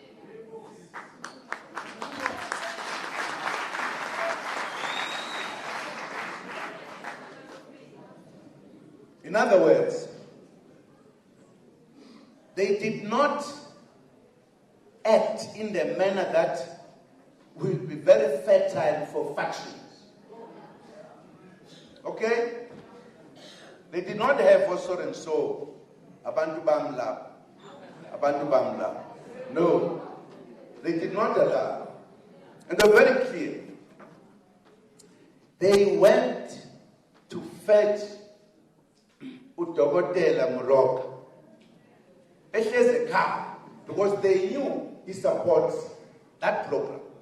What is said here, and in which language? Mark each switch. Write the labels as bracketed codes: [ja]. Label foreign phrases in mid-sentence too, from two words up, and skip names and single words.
[en] In other words, they did not act in the manner that will be very fertile for factions. Okay? They did not have also and so, [zu] abantu bamla, abantu bamla. [en] No, they did not allow. And they're very clear. They went to fetch Udogotela Morocco. [zu] Ehlezi ekhaya, [en] because they knew he supports that program.